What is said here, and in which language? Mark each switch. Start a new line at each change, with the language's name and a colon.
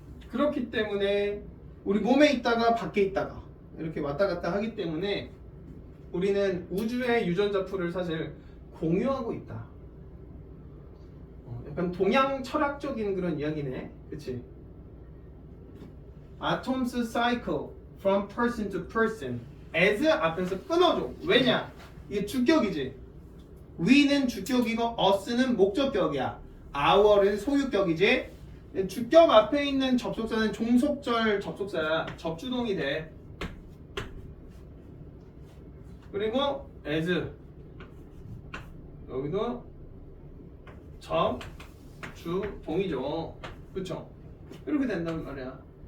Korean: 그렇기 때문에 우리 몸에 있다가 밖에 있다가 이렇게 왔다 갔다 하기 때문에 우리는 우주의 유전자 풀을 사실 공유하고 있다. 약간 동양 철학적인 그런 이야기네. 그치?
English: Atoms cycle from person to person.
Korean: as 앞에서 끊어줘. 왜냐? 이게 주격이지. we는 주격이고 us는 목적격이야. our은 소유격이지. 주격 앞에 있는 접속사는 종속절 접속사야. 접주동이 돼. 그리고 as 여기도 접주동이죠. 그쵸? 이렇게 된단 말이야.